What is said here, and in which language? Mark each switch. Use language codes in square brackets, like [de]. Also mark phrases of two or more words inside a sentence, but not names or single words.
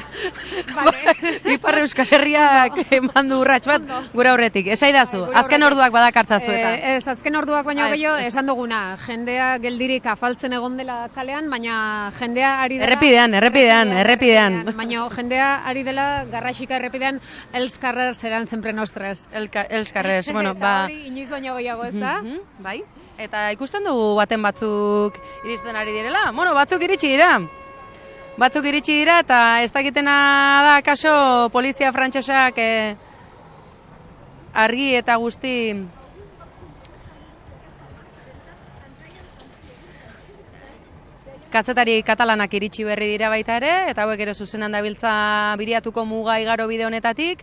[eu] Ipar Euskal Herriak eman du urrats bat gure aurretik. Esaidazu, azken orduak badakartzazu eta. Ez, azken orduak baino gehiago esan duguna. Jendea geldirik afaltzen egon dela kalean, baina jendea ari dela... Errepidean. Baina jendea ari dela garrasika errepidean [ca] els carrers eran sempre nostres. Els carrers, bueno, ba... [eu] Hori inoiz baino gehiago ez da? Bai. Eta ikusten dugu baten batzuk iristen ari direla. Bueno, batzuk iritsi dira eta ez dakitena da kaso polizia frantsesak argi eta guzti kazetari katalanak iritsi berri dira baita ere, eta hauek ere zuzenan dabiltza Biriatuko muga igaro bide honetatik.